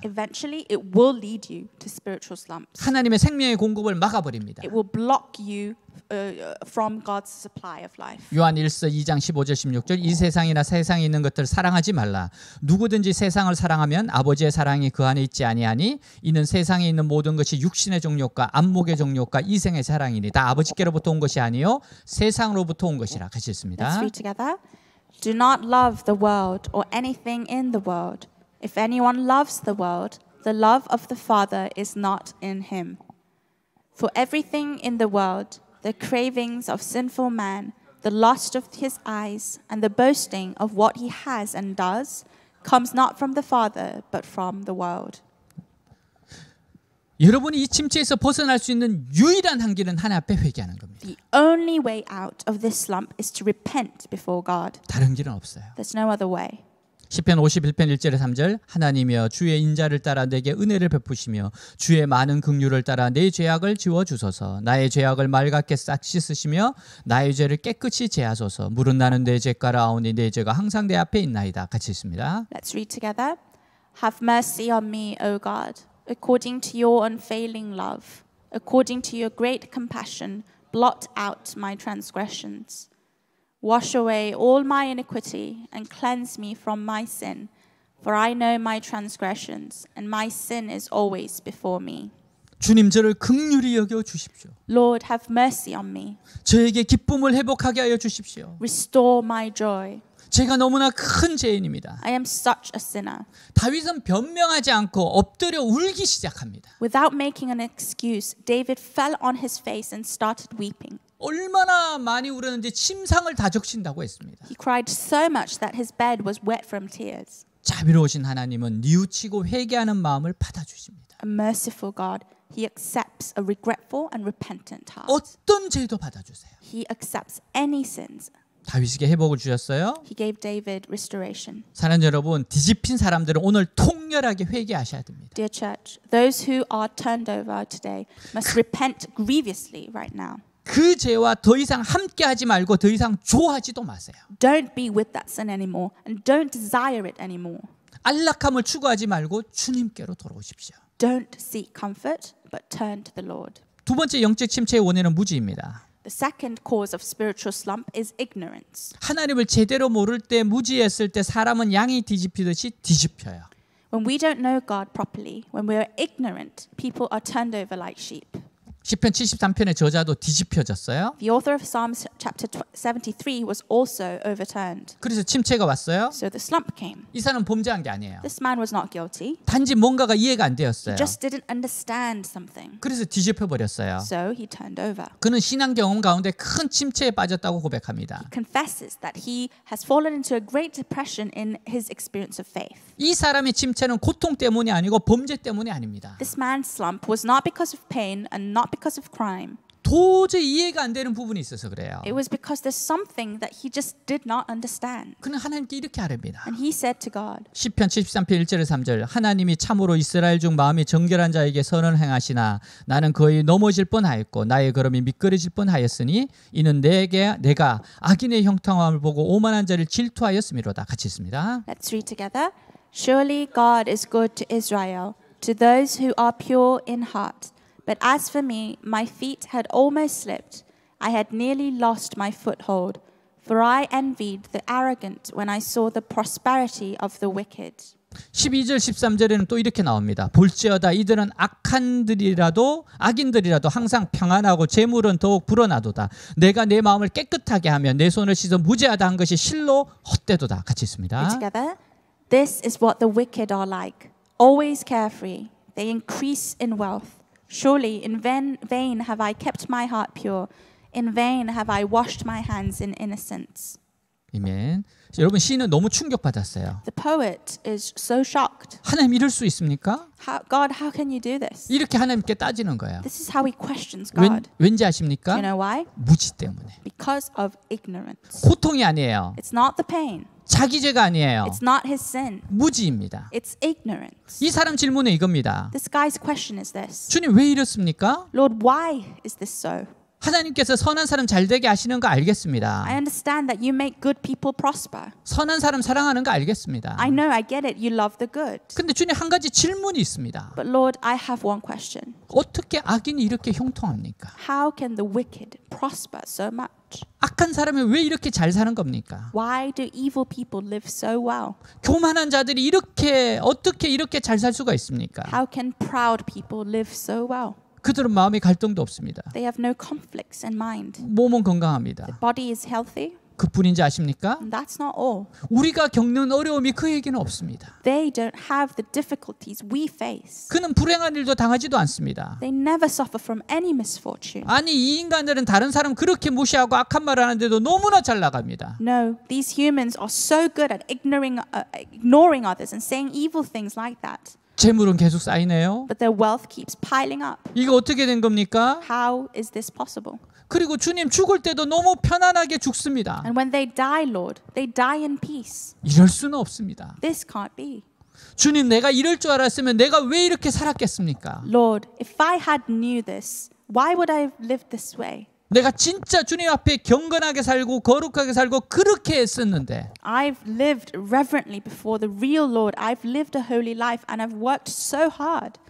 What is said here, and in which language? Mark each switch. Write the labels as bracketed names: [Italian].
[English] Eventually, it will lead you to spiritual slumps. [Korean] 하나님의 생명의 공급을 막아버립니다. [English] It will block you from God's supply of life. [Korean] 요한 1서 2장 15절 16절 이 세상이나 세상에 있는 것들을 사랑하지 말라. 누구든지 세상을 사랑하면 아버지의 사랑이 그 안에 있지 아니하니 이는 세상에 있는 모든 것이 육신의 정욕과 안목의 정욕과 이생의 사랑이니 다 아버지께로부터 온 것이 아니요 세상으로부터 온 것이라. 같이 [English] Let's [Korean] 읽습니다. [English] read together. Do not love the world or anything in the world. If anyone loves the world, the love of the Father is not in him. For everything in the world, the cravings of sinful man, the lust of his eyes, and the boasting of what he has and does, comes not from the Father, but from the world. [Korean] 여러분이 이 침체에서 벗어날 수 있는 유일한 한 길은 하나님 앞에 회개하는 겁니다. [English] The only way out of this slump is to repent before God. [Korean] 다른 길은 없어요. [English] There's no other way. [Korean] 시편 51편 1절에 3절 하나님이여 주의 인자를 따라 내게 은혜를 베푸시며 주의 많은 긍휼을 따라 내 죄악을 지워주소서. 나의 죄악을 맑게 싹 씻으시며 나의 죄를 깨끗이 제하소서. 물은 나는 내 죄가라 아오니 내 죄가 항상 내 앞에 있나이다. 같이 있습니다. [English] Let's read together. Have mercy on me, O God, according to your unfailing love. According to your great compassion, blot out my transgressions. Wash away all my iniquity and cleanse me from my sin. For I know my transgressions, and my sin is always before me. [Korean] 주님 저를 긍휼히 여겨 주십시오. [English] Lord, have mercy on me. [Korean] 저에게 기쁨을 회복하게 하여 주십시오. [English] Restore my joy. [Korean] 제가 너무나 큰 죄인입니다. [English] I am such a sinner. [Korean] 다윗은 변명하지 않고 엎드려 울기 시작합니다. [English] Without making an excuse, David fell on his face and started weeping. [Korean] 얼마나 많이 울었는지 침상을 다 적신다고 했습니다. [English] He cried so much that his bed was wet from tears. [Korean] 자비로우신 하나님은 뉘우치고 회개하는 마음을 받아주십니다. [English] A merciful God, He accepts a regretful and repentant heart. [Korean] 어떤 죄도 받아주세요. [English] He accepts any sins. [Korean] 다윗에게 회복을 주셨어요. [English] He gave David restoration. [Korean] 사랑하는 여러분, 뒤집힌 사람들은 오늘 통렬하게 회개하셔야 됩니다. [English] Dear church, those who are turned over today must repent grievously right now. [Korean] 그 죄와 더 이상 함께하지 말고 더 이상 좋아하지도 마세요. [English] Don't be with that sin anymore and don't desire it anymore. [Korean] 안락함을 추구하지 말고 주님께로 돌아오십시오. [English] Don't seek comfort, but turn to the Lord. [Korean] 두 번째 영적 침체의 원인은 무지입니다. [English] The second cause of spiritual slump is ignorance. [Korean] 하나님을 제대로 모를 때, 무지했을 때 사람은 양이 뒤집히듯이 뒤집혀요. [English] When we don't know God properly, when we are ignorant, people are turned over like sheep. [Korean] 시편 73편의 저자도 뒤집혀졌어요. [English] The author of Psalms chapter 73 was also overturned. [Korean] 그래서 침체가 왔어요. [English] So the slump came. [Korean] 이 사람은 범죄한 게 아니에요. [English] This man was not guilty. [Korean] 단지 뭔가가 이해가 안 되었어요. [English] He just didn't understand something. [Korean] 그래서 뒤집혀 버렸어요. [English] So he turned over. [Korean] 그는 신앙 경험 가운데 큰 침체에 빠졌다고 고백합니다. [English] Confesses that he has fallen into a great depression in his experience of faith. [Korean] 이 사람의 침체는 고통 때문이 아니고 범죄 때문이 아닙니다. [English] This man's slump was not because of pain and not because of crime. [Korean] 도저히 이해가 안 되는 부분이 있어서 그래요. [English] It was because there's something that he just did not understand. [Korean] 그는 하나님께 이렇게 하랍니다. [English] And he said to God, [Korean] 시편 73편 1절 3절 하나님이 참으로 이스라엘 중 마음이 정결한 자에게 선을 행하시나 나는 거의 넘어질 뻔하였고 나의 걸음이 미끄러질 뻔하였으니 이는 내가 악인의 형통함을 보고 오만한 자를 질투하였음이로다. 같이 있습니다. [English] let's read together. Surely God is good to Israel, to those who are pure in heart. But as for me, my feet had almost slipped. I had nearly lost my foothold. For I envied the arrogant when I saw the prosperity of the wicked. [Korean] 12절 13절에는 또 이렇게 나옵니다. 볼지어다 이들은 악인들이라도 항상 평안하고 재물은 더욱 불어나도다. 내가 내 마음을 깨끗하게 하며 내 손을 씻어 무죄하다 한 것이 실로 헛되도다. 같이 있습니다. [English] Read together. This is what the wicked are like, always carefree. They increase in wealth. Surely in vain have I kept my heart pure. In vain have I washed my hands in innocence. [Korean] 아멘. 여러분 시인은 너무 충격받았어요. [English] The poet is so shocked. [Korean] 하나님 이럴 수 있습니까? [English] God, how can you do this? [Korean] 이렇게 하나님께 따지는 거예요. [English] This is how he questions God. [Korean] 왠지 [English] Do [Korean] 아십니까? [English] you know why? [Korean] 무지 때문에. [English] Because of ignorance. [Korean] 고통이 아니에요. [English] It's not the pain. [Korean] 자기 죄가 아니에요. [English] It's not his sin. [Korean] 무지입니다. [English] It's ignorance. [Korean] 이 사람 질문은 이겁니다. [English] This guy's question is this. [Korean] 주님 왜 이렇습니까? [English] Lord, why is this so? [Korean] 하나님께서 선한 사람 잘 되게 하시는 거 알겠습니다. [English] I understand that you make good people prosper. [Korean] 선한 사람 사랑하는 거 알겠습니다. [English] I know, I get it. You love the good. [Korean] 근데 주님 한 가지 질문이 있습니다. [English] But Lord, I have one question. [Korean] 어떻게 악인이 이렇게 형통합니까? [English] How can the wicked prosper so much? [Korean] 악한 사람이 왜 이렇게 잘 사는 겁니까? [English] Why do evil people live so well? [Korean] 교만한 자들이 어떻게 이렇게 잘 살 수가 있습니까? [English] How can proud people live so well? [Korean] 그들은 마음의 갈등도 없습니다. [English] They have no conflicts in mind. [Korean] 몸은 건강합니다. [English] Body is healthy. [Korean] 그뿐인지 아십니까? [English] And that's not all. [Korean] 우리가 겪는 어려움이 그에게는 없습니다. [English] They don't have the difficulties we face. [Korean] 그는 불행한 일도 당하지도 않습니다. [English] They never suffer from any misfortune. [Korean] 아니 이 인간들은 다른 사람 그렇게 무시하고 악한 말 하는데도 너무나 잘 나갑니다. [English] No, these humans are so good at ignoring others and saying evil things like that. [Korean] 재물은 계속 쌓이네요. [English] But their wealth keeps piling up. [Korean] 이거 어떻게 된 겁니까? [English] How is this possible? [Korean] 그리고 주님 죽을 때도 너무 편안하게 죽습니다. [English] And when they die, Lord, they die in peace. [Korean] 이럴 수는 없습니다. [English] This can't be. [Korean] 주님 내가 이럴 줄 알았으면 내가 왜 이렇게 살았겠습니까? [English] Lord, if I had knew this, why would I have lived this way? [Korean] 내가 진짜 주님 앞에 경건하게 살고 거룩하게 살고 그렇게 했었는데 [English] I've lived reverently before the real Lord. I've lived a holy life and I've worked so hard.